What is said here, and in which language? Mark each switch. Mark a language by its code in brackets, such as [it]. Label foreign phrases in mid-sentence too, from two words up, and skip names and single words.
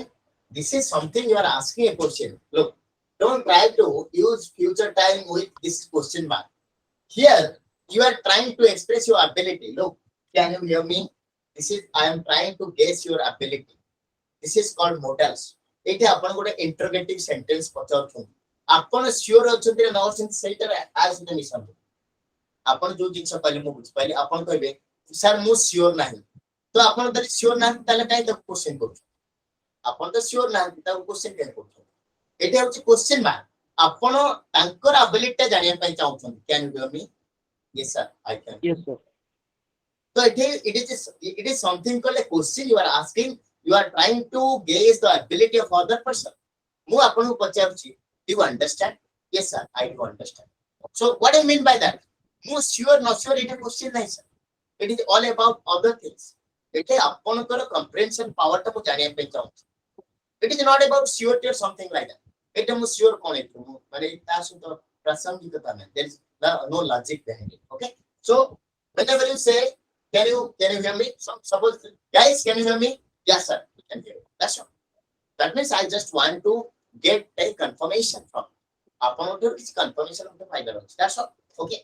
[en] This is something you are asking a question. Look, don't try to use future time with this question mark. Here, you are trying to express your ability. Look, can you hear me? This is I am trying to guess your ability. This is called modals. [or] ଏଇଠି ଆପଣ ଗୋଟେ [en] interrogative sentence [or] ପଚାରୁଛନ୍ତି, ଆପଣ ସିଓର ଅଛନ୍ତି ନା ନ ଅଛନ୍ତି ସେଇଟା ଆ ସହିତ ମିଶନ୍ତୁ। ଆପଣ ଯୋଉ ଜିନିଷ କହିଲେ ମୁଁ ବୁଝିପାରିଲି, ଆପଣ କହିବେ ସାର୍ ମୁଁ ସିଓର ନାହିଁ, ତ ଆପଣ ଯଦି ସିଓର ନାହାନ୍ତି ତାହେଲେ କାହିଁ ତାକୁ କ୍ୱେଶ୍ଚନ କରୁଛନ୍ତି? ଆପଣ ତ ସିଓର ନାହାନ୍ତି, ତାକୁ କ୍ୱେଶ୍ଚନ କାହିଁ କରୁଛନ୍ତି? ଏଇଟା ହଉଛି କ୍ୱେଶ୍ଚନ ମାର୍କ। ଆପଣ ତାଙ୍କର ଆବିଲିଟିଟା ଜାଣିବା ପାଇଁ ଚାହୁଁଛନ୍ତି। [en] can you hear me? Yes sir, I can. Yes, sir. So it is something called a question you are asking. You are trying to gauge the ability of other person. [or] ମୁଁ ଆପଣଙ୍କୁ ପଚାରୁଛି, [en] do you understand? Yes sir, I do understand. So what do you mean by that? [or] ମୁଁ [en] sure not sure [or] ଏଇଟା question ନାହିଁ sir. [en] It is all about other things. [or] ଏଇଟା ଆପଣଙ୍କର [en] comprehension power [or] ଟାକୁ ଜାଣିବା ପାଇଁ ଚାହୁଁଛି. [en] It is not about surety or something like that. [or] ଏଇଟା ମୁଁ sure କଣ ହେଇଥିବ ମାନେ ତା ସହିତ ପ୍ରାସଙ୍ଗିକତା ନାହିଁ. [en] There is no logic behind it. Okay. So whenever you say, can you hear me? So, suppose guys, can you hear me? Yes sir, we can hear you. That's all. That means I just want to get a confirmation from confirmation of the fiber. That's all. Okay.